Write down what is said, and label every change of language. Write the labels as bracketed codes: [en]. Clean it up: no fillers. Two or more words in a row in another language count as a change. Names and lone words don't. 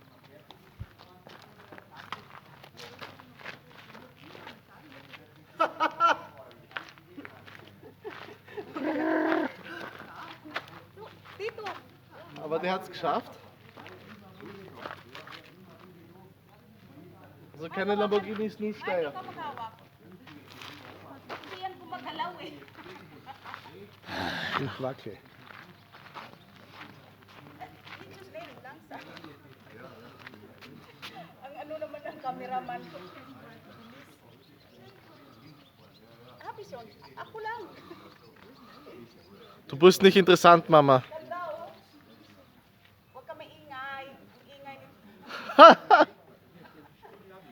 [de] Aber der hat es geschafft. Also keine Lamborghinis, nur Steier. Ich wackel. [tl] Ang ano naman ng cameraman ko. Habison, ako lang. [de] Du bist nicht interessant, Mama. [tl] Huwag ka maingay. Ingay nito.